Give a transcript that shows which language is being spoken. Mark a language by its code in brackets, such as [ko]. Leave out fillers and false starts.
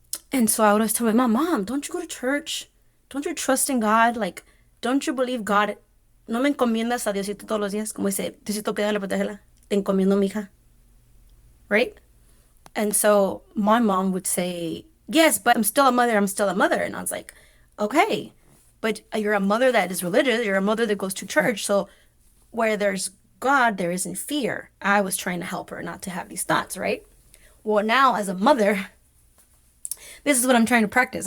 [en] And so I would always tell my mom, "Don't you go to church? Don't you trust in God? Like, don't you believe God? [es] No me encomiendas a Diosito todos los días. Como dice, Diosito, pídale, protégela. Te encomiendo, mija." [en] Right? And so my mom would say, "Yes, but I'm still a mother. I'm still a mother." And I was like, "Okay, but you're a mother that is religious. You're a mother that goes to church. So where there's God, there isn't fear." I was trying to help her not to have these thoughts, right? Well, now as a mother, this is what I'm trying to practice.